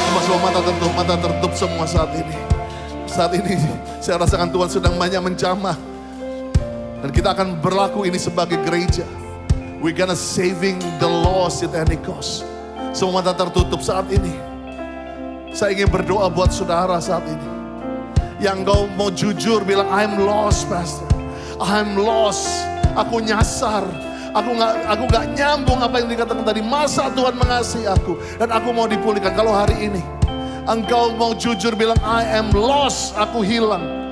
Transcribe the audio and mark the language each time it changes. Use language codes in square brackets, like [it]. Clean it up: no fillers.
[id] Semua mata tertutup semua saat ini. Saat ini saya rasakan Tuhan sedang banyak menjamah. Dan kita akan berlaku ini sebagai gereja. [en] We're gonna saving the lost at any cost. [id] Semua mata tertutup saat ini. Saya ingin berdoa buat saudara saat ini. Yang kau mau jujur bilang, [en] I'm lost, Pastor. I'm lost. [id] Aku nyasar. Aku nggak nyambung apa yang dikatakan tadi. Masa Tuhan mengasihi aku dan aku mau dipulihkan. Kalau hari ini engkau mau jujur bilang, [en] I am lost. [id] Aku hilang.